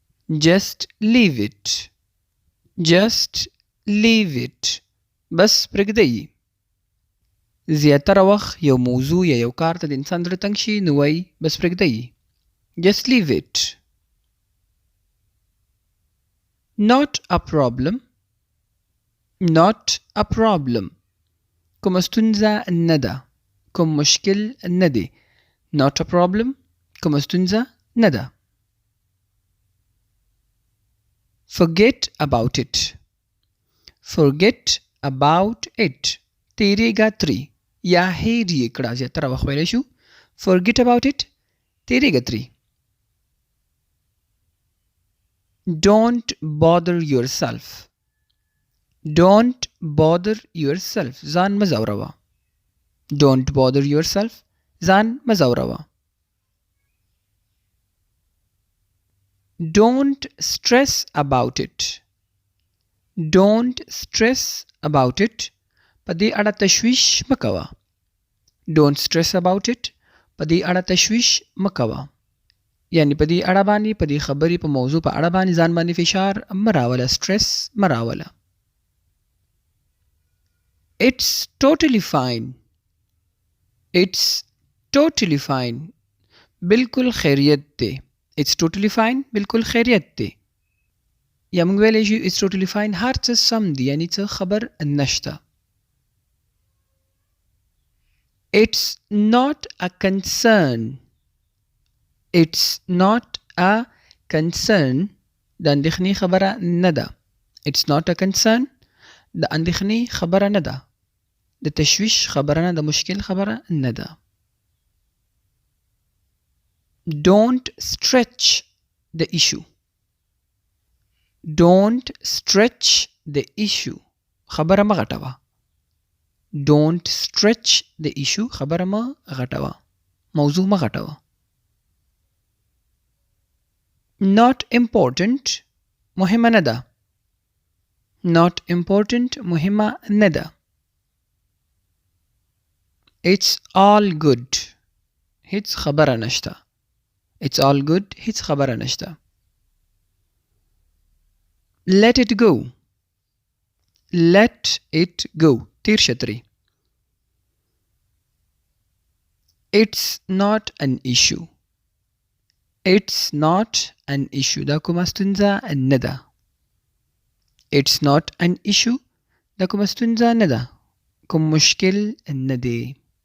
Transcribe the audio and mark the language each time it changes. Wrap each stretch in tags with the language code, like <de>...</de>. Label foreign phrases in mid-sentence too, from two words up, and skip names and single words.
<en>just leave it. just leave it.</en> <ps>بس پرېږدئ. زیاتره وخت یو موضوع یا یو کار ته د انسان زړه تنګ شي نو وایي بس پرېږدئ.</ps> <en>just leave it. not a problem. not a problem.</en> <ps>کوم ستونزه نه ده. کوم مشکل نه دی.</ps> <en>not a problem.</en> <ps>کوم ستونزه نه ده.</ps> <en>forget about it. forget about it.</en> <ps>تیریږه ترې یا هیر یې کړه. زیاتره وخت ویلی شو</ps> <en>forget about it.</en> <ps>تیریږه ترې.</ps> <en>don't bother yourself. don't bother yourself.</en> <ps>ځان مه ځوروه.</ps> <en>don't bother yourself.</en> <ps>ځان مه ځوروه.</ps> <en>don't stress about it. don't stress about it.</en> <ps>په دې اړه تشویش مه کوه.</ps> <en>don't stress about it.</en> <ps>په دې اړه تشویش مه کوه. یعنی په دې اړه باندې په دې خبرې په موضوع په اړه باندې ځان باندې فشار مه راوله. stress مه راوله.</ps> <en>it's totally fine. it's totally fine.</en> <ps>بالکل خیریت دی.</ps> <en>it's totally fine.</en> <ps>بالکل خیریت دی. یا موږ ویلی شو</ps> <en>it's totally fine.</en> <ps>هر څه سم دی یعنی څه خبر نشته.</ps> <en>it's not a concern. it's not a concern.</en> <ps>د اندېښنې خبره نه ده.</ps> <en>it's not a concern.</en> <ps>د اندېښنې خبره نه ده. د تشویش خبره نه ده. مشکل خبره نه ده.</ps> <en>don't stretch the issue. don't stretch the issue.</en> <ps>خبره مه غټوه.</ps> <en>don't stretch the issue.</en> <ps>خبره مه غټوه. موضوع مه غټوه.</ps> <en>not important.</en> <ps>مهمه نه ده.</ps> <en>not important.</en> <ps>مهمه نه ده.</ps> <en>it's all good.</en> <ps>هیڅ خبره نشته.</ps> <en>it's all good.</en> <ps>هیڅ خبره نشته.</ps> <en>let it go. let it go.</en> <ps>تیر شه ترې.</ps> <en>it's not an issue. it's not an issue.</en> <ps>دا کومه ستونزه نه ده.</ps> <en>it's not an issue.</en> <ps>دا کومه ستونزه نه ده. کوم مشکل نه دی.</ps>